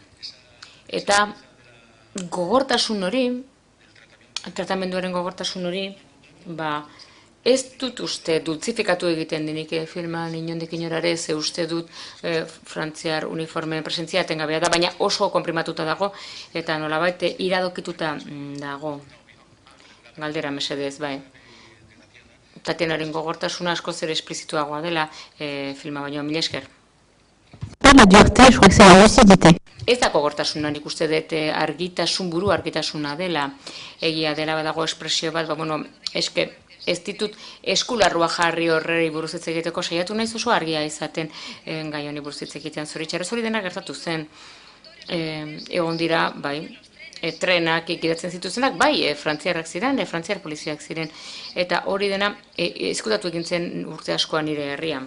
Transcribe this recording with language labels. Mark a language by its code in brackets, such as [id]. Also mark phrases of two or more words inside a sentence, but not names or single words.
[eu] Eta gogortasun hori, tratamenduaren gogortasun hori, ez dut uste dultzifikatu egiten denik filman inondik inorare, ze uste dut frantziar uniformeen presentzia etengabea da, baina oso konprimatuta dago eta nolabait iradokituta dago. Galdera mesedez, Tatianaren gogortasuna asko zer esplizituagoa dela filma baino, mila esker. [fr] La dureté, je crois que c'est la lucidité. [eu] Ez da gogortasuna, nik uste dut argitasun, buru argitasuna dela, egia dela badago espresio bat, ez ditut eskularrua jarri horreri buruz hitz egiteko saiatu naiz oso argia izaten gai honi buruz hitz egitean. Zoritxarrez hori dena gertatu zen, egon dira, trenak ikidatzen zituzenak, frantziarrak ziren, frantziar poliziak ziren, eta hori dena ezkutatu egin zen urte askoan nire herrian.